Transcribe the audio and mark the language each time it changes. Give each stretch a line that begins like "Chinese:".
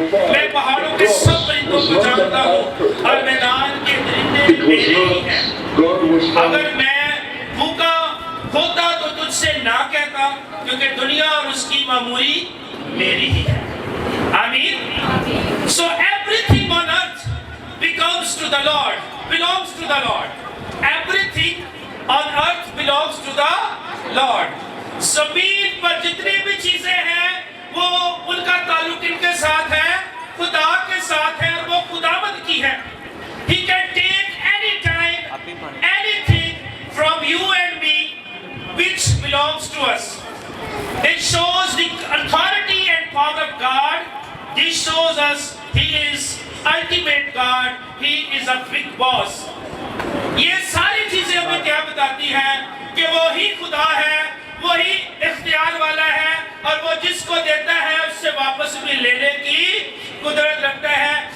Urdu: میں پہاڑوں کے سب پرندوں کو جانتا ہوں اور میدان کے درندے میرے ہی ہیں. اگر میں بھوکا ہوتا تو تجھ سے نہ کہتا کیونکہ دنیا اور اس کی معموری میری ہی ہے. آمین.
English: So everything on earth belongs to the Lord. Everything on earth belongs to the Lord.
Urdu: زمین پر جتنی بھی چیزیں ہیں وہ ان کا تعلق ان کے ساتھ ہے, خدا کے ساتھ ہے اور وہ خداوند کی ہے.
English: He can take any time anything from you and me which belongs to us. It shows the authority and power of God. This shows us He is ultimate God. He is a big boss.
Urdu: یہ ساری چیزیں ہمیں کیا بتاتی ہیں کہ وہی خدا ہے, وہی اختیار والا ہے اور وہ جس کو دیتا ہے اس سے واپس بھی لینے کی قدرت رکھتا ہے.